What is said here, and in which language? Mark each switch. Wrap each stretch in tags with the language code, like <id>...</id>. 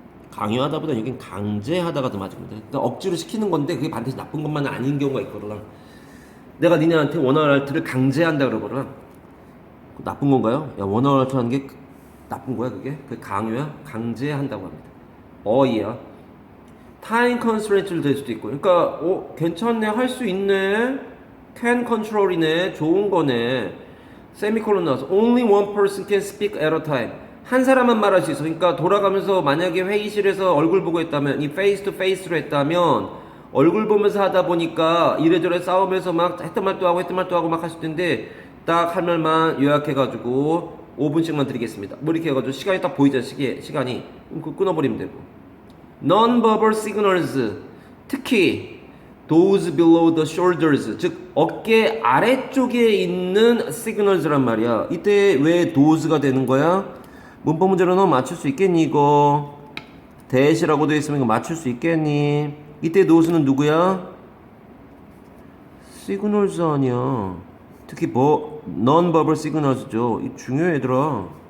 <ko>강요하다보다 여긴 강제하다가 더 맞습니다. 그러니까 억지로 시키는 건데 그게 반드시 나쁜 것만은 아닌 경우가 있거든. 내가 니네한테 원어알트를 강제한다 그러거든. 나쁜 건가요? 야, 원어알트 하는 게 나쁜 거야 그게? 그게 강요야? 강제한다고 합니다. 어이야. 타임 컨스트레인트를 될 수도 있고. 그러니까 괜찮네. 할 수 있네.</ko> <en>can control</en> <ko>이네. 좋은 거네. 세미콜론 나와서</ko> <en>only one person can speak at a time.</en> <ko>한 사람만 말할 수 있어. 그러니까 돌아가면서 만약에 회의실에서 얼굴 보고 했다면 이 페이스 투 페이스로 했다면 얼굴 보면서 하다 보니까 이래저래 싸우면서 막 했던 말도 하고 막 하실 텐데 딱 할 말만 요약해가지고 5분씩만 드리겠습니다. 뭐 이렇게 해가지고 시간이 딱 보이죠. 시간이. 그럼 끊어버리면 되고.</ko> <en>Non-verbal signals.</en> <ko>특히</ko> <en>those below the shoulders.</en> <ko>즉 어깨 아래쪽에 있는 signals란 말이야. 이때 왜 those가 되는 거야? 문법 문제로 너 맞출 수 있겠니 이거? 대시라고 되어 있으면 이거 맞출 수 있겠니? 이때 those는 누구야? signals 아니야. 특히</ko> <en>non-verbal signals</en> <ko>죠. 이거 중요해 얘들아.</ko>